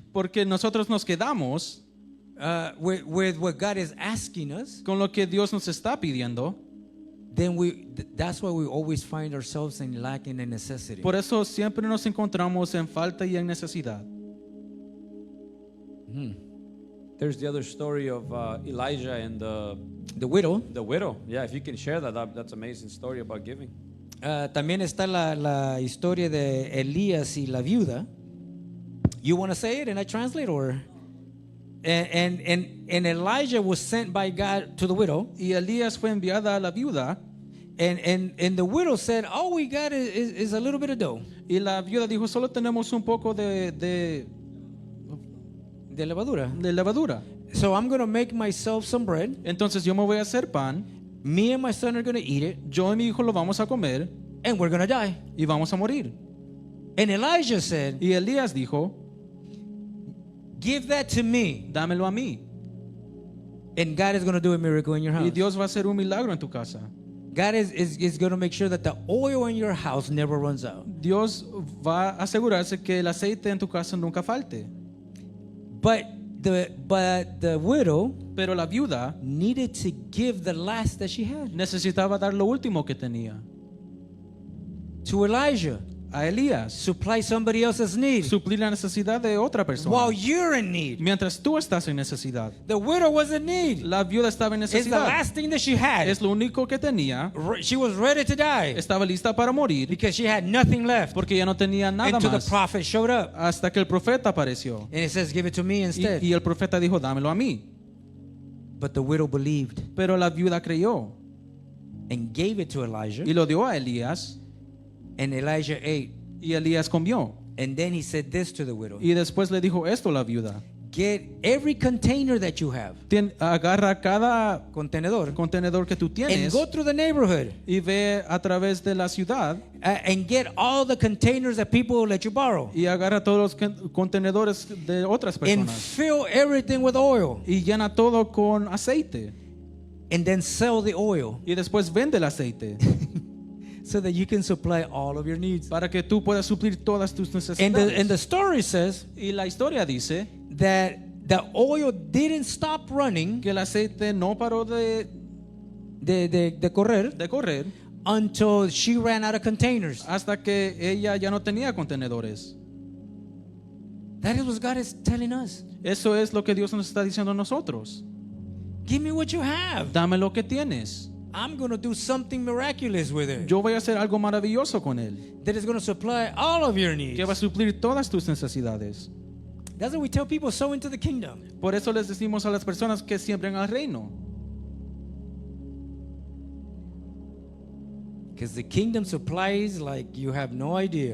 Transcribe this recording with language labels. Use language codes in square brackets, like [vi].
[es] porque nosotros nos quedamos [en] with what God is asking us, [es] con lo que Dios nos está pidiendo, [en] then that's why we always find ourselves in lack and in necessity. [es] por eso siempre nos encontramos en falta y en necesidad. [en] There's the other story of Elijah and The widow. the widow. Yeah, if you can share that's an amazing story about giving. [es] También está la historia de Elías y la viuda. [en] You want to say it and I translate, or? And Elijah was sent by God to the widow. [es] Y Elías fue enviada a la viuda, [en] And the widow said, all we got is a little bit of dough. [es] y la viuda dijo, solo tenemos un poco de De levadura. [en] So I'm going to make myself some bread. [es] Entonces yo me voy a hacer pan, [en] Me and my son are going to eat it, [es] yo y mi hijo lo vamos a comer [en] and we're going to die. [es] y vamos a morir. [en] And Elijah said, [es] Y Elías dijo, [en] give that to me, [es] dámelo a mí, [en] and God is going to do a miracle in your [es] y [en] house. [es] Dios va a hacer un milagro en tu casa. [en] God is going to make sure that the oil in your house never runs out. [es] Dios va a asegurarse que el aceite en tu casa nunca falte. [en] But the widow [es] Pero la viuda [en] needed to give the last that she had [es] necesitaba dar lo último que tenía [en] to Elijah. [es] a Elías, [en] Supply somebody else's need [es] suplir la necesidad de otra persona. [en] while you're in need. [es] Mientras tú estás en necesidad, [en] The widow was in need. [es] la viuda estaba en [en] It's the [es] necesidad. [en] last thing that she had. [es] Es lo único que tenía. [en] She was ready to die [es] Estaba lista para morir [en] because she had nothing left [es] porque ya no tenía nada [en] until the [es] más [en] prophet showed up. [es] hasta que el profeta apareció. [en] And it says, give it to me instead. [es] Y el profeta dijo, dámelo a mí. [en] But the widow believed [es] Pero la viuda creyó [en] and gave it to Elijah. [es] y lo dio a Elías, [en] And Elijah ate. [es] y Elías comió. [en] And then he said this to the widow. [es] Y después le dijo esto a la viuda, [en] get every container that you have, [es] Agarra cada contenedor, contenedor que tú [en] and [es] tienes [en] go through the neighborhood [es] y ve a través de la ciudad [en] and get all the containers that people will let you borrow [es] y agarra todos los contenedores de otras [en] and [es] personas [en] fill everything with oil [es] y llena todo con aceite [en] and then sell the oil [es] y después vende el aceite [en] so that you can supply all of your needs. [es] para que tú puedas suplir todas tus [en] And [es] necesidades. [en] the story says [es] Y la historia dice [en] that the oil didn't stop running [es] que el aceite no paró de correr correr [en] until she ran out of containers. [es] hasta que ella ya no tenía contenedores. [en] That is what God is telling us. [es] Eso es lo que Dios nos está diciendo a nosotros. [en] Give me what you have. [es] Dame lo que tienes. [en] I'm going to do something miraculous with it. [es] Yo voy a hacer algo maravilloso con él, [en] That is going to supply all of your needs. [es] que va a suplir todas tus necesidades. [en] That's what we tell people, sow into the kingdom. [es] Por eso les decimos a las personas que siembren al reino, [en] Because the kingdom supplies like you have no idea.